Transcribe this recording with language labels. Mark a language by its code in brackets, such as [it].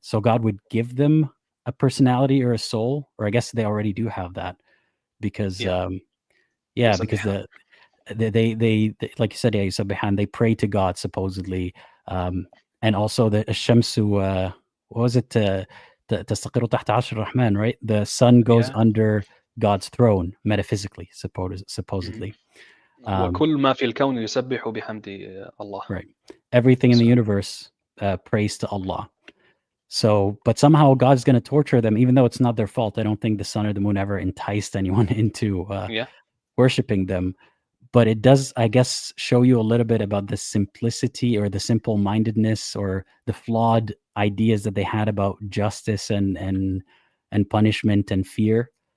[en] So God would give them a personality or a soul, or I guess they already do have that, because because they like you said, yeah, Yusabihan, they pray to God supposedly, and also the Shamsu, what was it? [ar] تستقر تحت عرش الرحمن, [en] right? The sun goes under God's throne, metaphysically, supposedly. [ar] وكل ما في الكون يسبح بحمد الله. [en] Right. Everything in the universe prays to Allah. So, but somehow God's going to torture them, even though it's not their fault. I don't think the sun or the moon ever enticed anyone into worshiping them. But it does, I guess, show you a little bit about the simplicity or the simple-mindedness or the flawed ideas that they had about justice and punishment and fear.